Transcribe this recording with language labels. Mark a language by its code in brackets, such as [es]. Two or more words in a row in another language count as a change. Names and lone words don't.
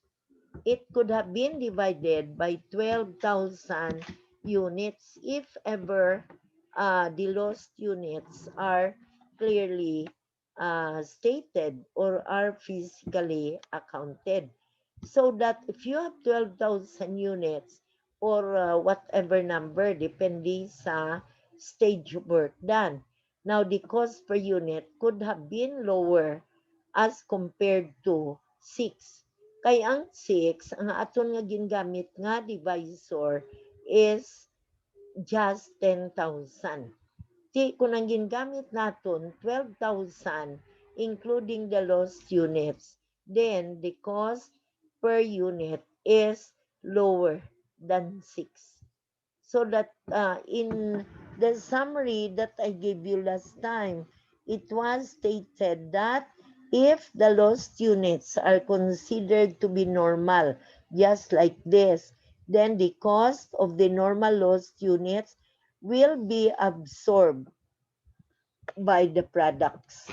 [en] It could have been divided by 12,000 units if ever the lost units are clearly stated or are physically accounted. So that if you have 12,000 units or whatever number, depending sa stage of work done. Now, the cost per unit could have been lower as compared to 6. [hil] Kay ang 6, ang aton nga gingamit nga divisor [en] is just [hil] 10,000. Kung ang gingamit naton [en] 12,000 including the lost units, then the cost per unit is lower than 6. So that in the summary that I gave you last time, it was stated that if the lost units are considered to be normal, just like this, then the cost of the normal lost units will be absorbed by the products.